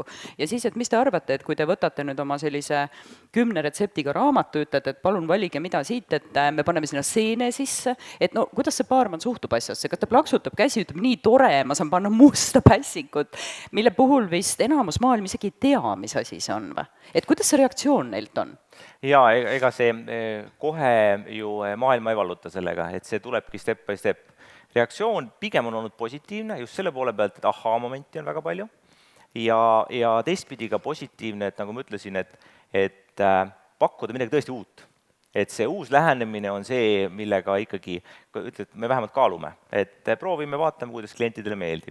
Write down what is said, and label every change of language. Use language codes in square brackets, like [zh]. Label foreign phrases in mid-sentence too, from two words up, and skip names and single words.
[et] Ja siis, et mis te arvate, et kui te võtate nüüd oma sellise 10 retseptiga raamatu, ütlete, et palun valige mida siit, et me paneme sinna seene sisse, et no kuidas see baarman suhtub asjasse, kas ta plaksutab käsi, ütleb nii tore, ma saan panna musta pässikut, mille puhul vist enamus maailm isegi ei tea, mis asi see on või? Et kuidas see reaktsioon neilt on? Jaa, ega see kohe ju maailma ei valluta sellega, et see tulebki [en] step by step. [et] Reaktsioon pigem on olnud positiivne, just selle poole pealt, et ahaa-momenti on väga palju. Ja teistpidi ka positiivne, et nagu ma ütlesin, et pakkuda midagi tõesti uut. et see uus lähenemine on see, millega ikkagi ütled, me vähemalt kaalume, et proovime, vaatame, kuidas klientidele meeldib.